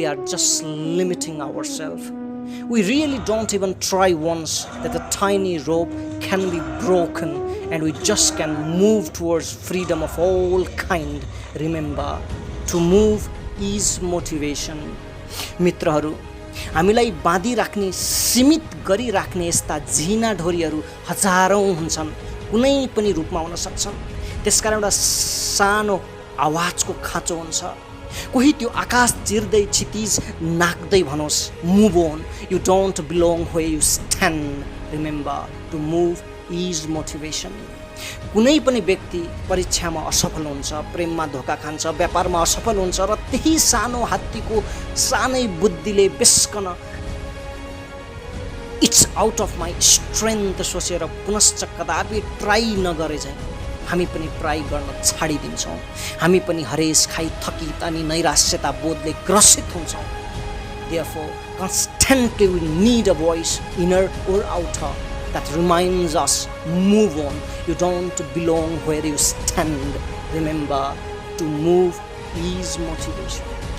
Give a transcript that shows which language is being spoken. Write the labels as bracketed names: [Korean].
[English] We are just limiting ourselves. We really don't even try once that the tiny rope can be broken and we just can move towards freedom of all kind. Remember, to move is motivation. [Nepali] मित्रहरू, हामीलाई बाँधिराख्ने, सीमित गरिराख्ने यस्ता झिना ढोरीहरू हजारौँ हुन्छन्, कुनै पनि रूपमा हुन सक्छन्। त्यसकारण एउटा सानो आवाजको खाँचो हुन्छ। कोही त्यो आकाश चिर्दै क्षितिज नाक्दै भनोस्, [English] Move on, you don't belong where you stand. Remember, to move is motivation. [Nepali] कुनै पनि व्यक्ति परीक्षामा असफल हुन्छ, प्रेममा धोका खान्छ, व्यापारमा असफल हुन्छ र त्यही सानो हात्तीको सानै बुद्धिले बेस्कन [English] it's out of my strength [Nepali] सोचेर पुनश्च कदापि ट्राई नगरे चाहिँ हामी पनि ट्राई गर्न छाडिदिन्छौँ। हामी पनि हरेस खाइ थकित अनि नैराश्यता बोधले ग्रसित हुन्छौँ। [English] Therefore, constantly we need a voice, inner or outer, that reminds us, move on. You don't belong where you stand. Remember, to move is motivation.